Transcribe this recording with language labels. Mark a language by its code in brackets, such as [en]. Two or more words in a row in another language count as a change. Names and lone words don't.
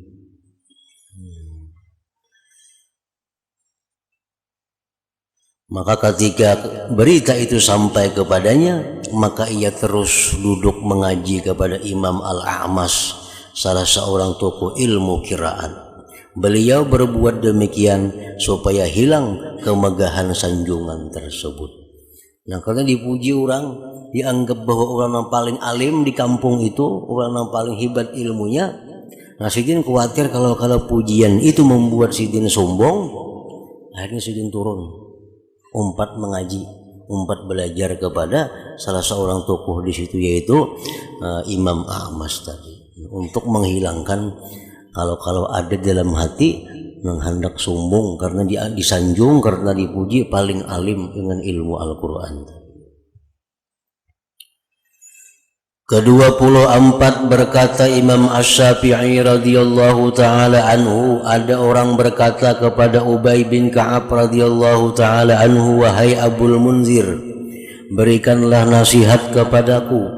[id] Maka ketika berita itu sampai kepadanya, maka ia terus duduk mengaji kepada Imam Al-A'mas, salah seorang tokoh ilmu qiraat. Beliau berbuat demikian supaya hilang kemegahan sanjungan tersebut. Nah, karena dipuji orang, dianggap bahwa orang yang paling alim di kampung itu, orang yang paling hebat ilmunya. [bjn] Nah, Sidin khawatir kalau pujian itu membuat Sidin sombong, akhirnya Sidin turun, umpat mengaji, umpat belajar kepada salah seorang tokoh di situ, yaitu Imam A'mas tadi, untuk menghilangkan kalau ada dalam hati menghendak sombong karena disanjung, karena dipuji paling alim dengan ilmu Al-Quran. [id] Ke-24 berkata Imam Asy-Syafi'i [ar] رضي الله تعالى عنه, [id] ada orang berkata kepada Ubay bin Ka'ab [ar] رضي الله تعالى عنه, [id] wahai Abul Munzir, berikanlah nasihat kepadaku.